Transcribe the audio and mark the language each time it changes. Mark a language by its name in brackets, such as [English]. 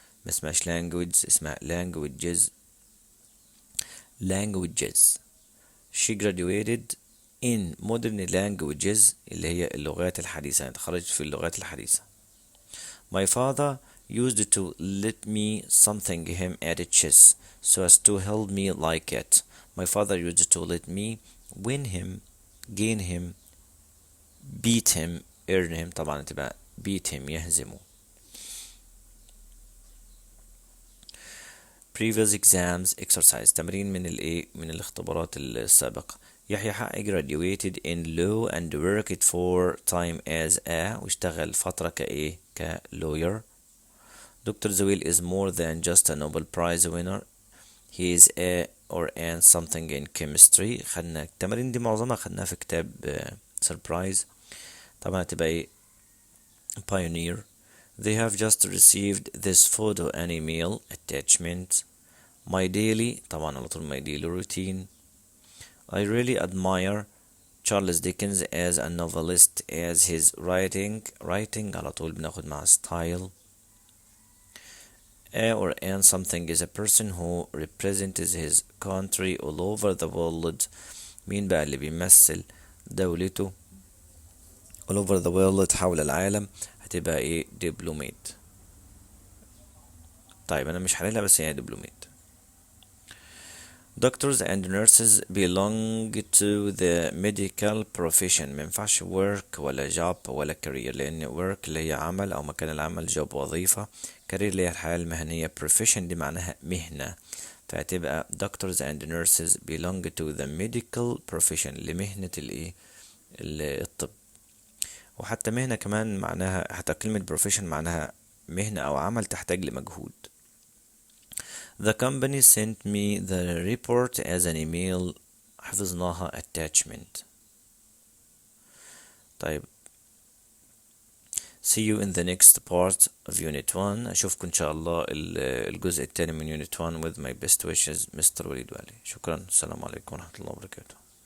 [Arabic] ما اسمهاش language، اسمها languages. [English] She graduated in modern languages [Arabic] اللي هي اللغات الحديثة، يعني تخرجت في اللغات الحديثة. [English] My father used to let me something him at chess so as to help me like it. My father used to let me win him, gain him, beat him, earn him. [Arabic] طبعا تبقى [English] beat him [Arabic] يهزمه. [English] Previous exams exercise [Arabic] تمرين من الاختبارات السابقة. [English] Yahya Haqqi graduated in law and worked for time as a [Arabic] واشتغل فترة [English] كlawyer. Dr. Zawil is more than just a Nobel Prize winner. He is a or an something in chemistry. [Arabic] خدنا التمارين دي معظمها خدناها في كتاب surprise. طبعا هتبقى pioneer. [English] They have just received this photo and email attachment. My daily [Arabic] طبعا على طول [English] my daily routine. I really admire Charles Dickens as a novelist as his writing [Arabic] على طول بناخد مع [English] style. A or an something is a person who represents his country all over the world. [Arabic] مين بقى اللي بيمثل دولته [English] all over the world [Arabic] حول العالم؟ هتبقى دبلومات. طيب انا مش هحللها بس هي دبلومات. [English] Doctors and nurses belong to the medical profession. [Arabic] ما ينفعش work ولا job ولا career، لأن work اللي هي عمل أو مكان العمل، job وظيفة، career اللي هي الحياة المهنية، profession دي معناها مهنة. [English] فهتبقى doctors and nurses belong to the medical profession [Arabic] لمهنة الطب. وحتى مهنة كمان معناها، حتى كلمة profession معناها مهنة أو عمل تحتاج لمجهود. [English] The company sent me the report as an email. [Arabic] حفظناها attachment. طيب [English] see you in the next part of unit 1. [Arabic] أشوفكم إن شاء الله الجزء الثاني من unit 1 [English] with my best wishes [Arabic] Mr. وليد والي. شكرا، السلام عليكم ورحمة الله وبركاته.